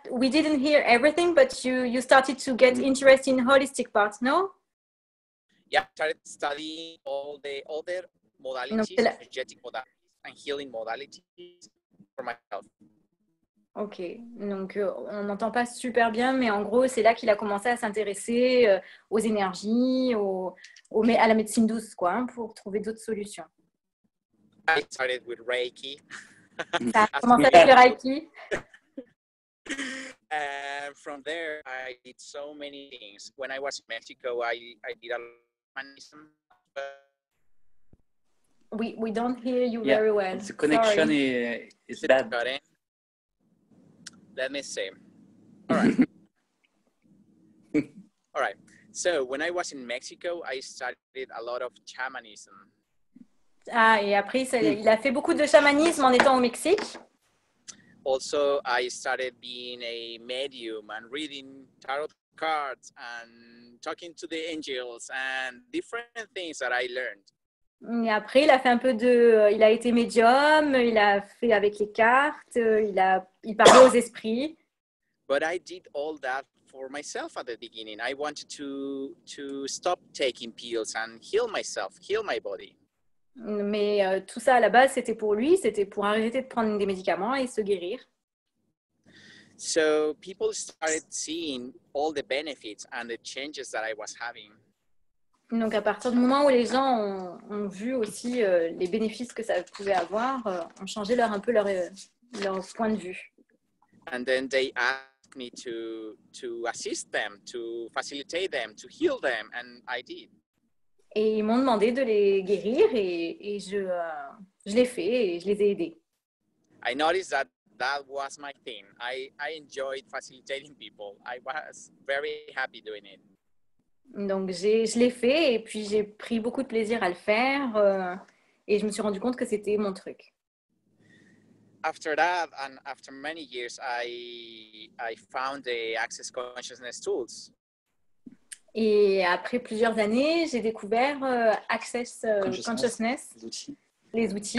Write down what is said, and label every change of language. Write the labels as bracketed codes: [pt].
[en] We didn't hear everything, but you started to get interested in holistic parts, no? Yeah, I started studying all the other modalities, energetic modalities and healing modalities for myself. [fr] Ok, donc on n'entend pas super bien, mais en gros, c'est là qu'il a commencé à s'intéresser aux énergies, à la médecine douce, quoi, hein, pour trouver d'autres solutions. [en] I started with Reiki. [fr] Ça a commencé avec le Reiki. [en] And from there, I did so many things. When I was in Mexico, I did a lot of shamanism. We don't hear you very well. The connection is bad. Let me see. All right. All right. So when I was in Mexico, I studied a lot of shamanism. [fr] Ah, et après, il a fait beaucoup de chamanisme en étant au Mexique. [en] Also, I started being a medium and reading tarot cards and talking to the angels and different things that I learned. [fr] Et après, il a fait un peu il a été médium, il a fait avec les cartes, il parlait aux esprits. [en] But I did all that for myself at the beginning. I wanted to stop taking pills and heal myself, heal my body. [fr] Mais tout ça à la base, c'était pour lui, c'était pour arrêter de prendre des médicaments et se guérir. [en] So people started seeing all the benefits and the changes that I was having. [fr] Donc à partir du moment où les gens ont vu aussi les bénéfices que ça pouvait avoir, ont changé un peu leur point de vue. [en] And then they asked me to assist them, to facilitate them, to heal them, and I did. [fr] Et ils m'ont demandé de les guérir et je l'ai fait et je les ai aidés. [en] I noticed that was my thing. I enjoyed facilitating people. I was very happy doing it. [fr] Donc je l'ai fait et puis j'ai pris beaucoup de plaisir à le faire et je me suis rendu compte que c'était mon truc. [en] After that and after many years, I found the Access Consciousness tools. [fr] Et après plusieurs années, j'ai découvert Access Consciousness, les outils.